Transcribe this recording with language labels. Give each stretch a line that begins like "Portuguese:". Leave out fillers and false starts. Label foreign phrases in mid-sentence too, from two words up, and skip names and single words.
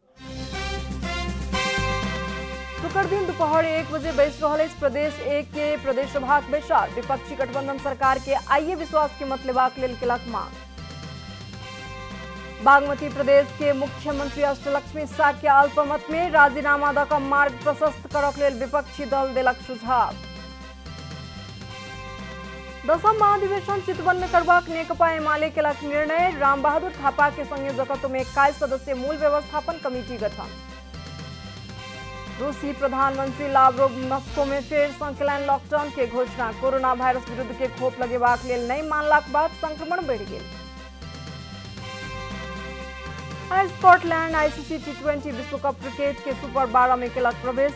Maithili: शुक्र दिन दोपहर 1 बजे बैस रहल अछि प्रदेश 1 के प्रदेश सभाक बैसार। विपक्षी गठबंधन सरकार के आइए विश्वास के मत लेबाक लेल केलक मांग। बागमती प्रदेश के मुख्यमंत्री अष्टलक्ष्मी साक्य अल्पमत में राजीनामा दऽ कऽ मार्ग प्रशस्त करऽ लेल विपक्षी दल देलक सुझाव। 10म महाधिवेशन चितवन में करबाक नेकपा एमाले केलक निर्णय। राम बहादुर थापा के संयोजकत्व में 21 सदस्यीय मूल व्यवस्थापन कमेटी गठन। रूसी प्रधानमंत्री लावरोव मस्को में फेर सँ केलनि लॉकडाउन के घोषणा। कोरोना वायरस विरुद्ध के खोप लगेबाक लेल नहि मानलाक बाद संक्रमण बढ़ि गेल। स्कॉटलैंड आईसीसी टी20 विश्व कप क्रिकेट के सुपर 12 में केलक प्रवेश।